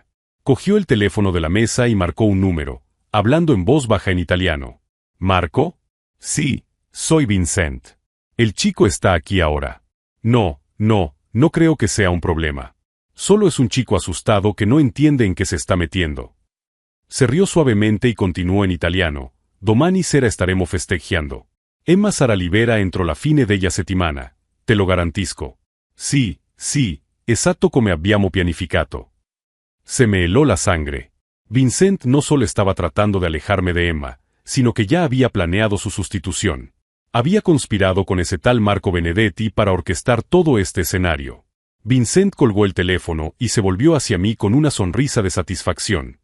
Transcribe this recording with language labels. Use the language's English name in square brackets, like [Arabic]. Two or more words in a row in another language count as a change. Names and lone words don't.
[Spanish] Cogió el teléfono de la mesa y marcó un número, hablando en voz baja en italiano. ¿Marco? Sí, soy Vincent. El chico está aquí ahora. No creo que sea un problema. Solo es un chico asustado que no entiende en qué se está metiendo. Se rió suavemente y continuó en italiano. [Italian] Domani sera staremo festeggiando. Emma sarà libera entro la fine della settimana, te lo garantisco. Sí, Sì, esatto come abbiamo pianificato. [Spanish] Se me heló la sangre. Vincent no solo estaba tratando de alejarme de Emma, sino que ya había planeado su sustitución. Había conspirado con ese tal Marco Benedetti para orquestar todo este escenario. Vincent colgó el teléfono y se volvió hacia mí con una sonrisa de satisfacción.